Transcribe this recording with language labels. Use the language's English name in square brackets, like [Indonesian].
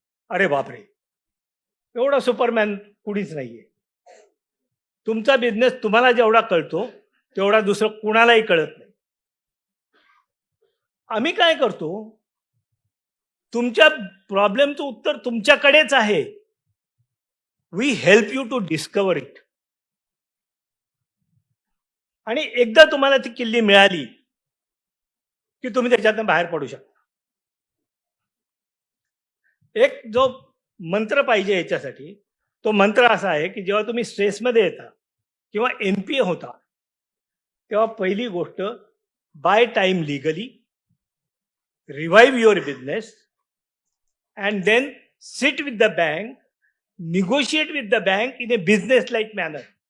[Marathi] अरे बापरे, एवढा सुपरमॅन कुणीच नाहीये. तुमचा बिझनेस तुम्हाला जेवढा कळतो तेवढा दुसरं कुणालाही कळत नाही. आम्ही काय करतो? तुमच्या प्रॉब्लेमचं उत्तर तुमच्याकडेच आहे. [English] We help you to discover it. [Marathi] आणि एकदा तुम्हाला ती किल्ली मिळाली की तुम्ही त्याच्यातून बाहेर पडू शकता. एक जो मंत्र पाहिजे याच्यासाठी, तो मंत्र असा आहे की जेव्हा तुम्ही स्ट्रेसमध्ये येता किंवा एनपीए होता तेव्हा पहिली गोष्ट, [English] Buy time legally, revive your business, and then sit with the bank, negotiate with the bank in a business like manner.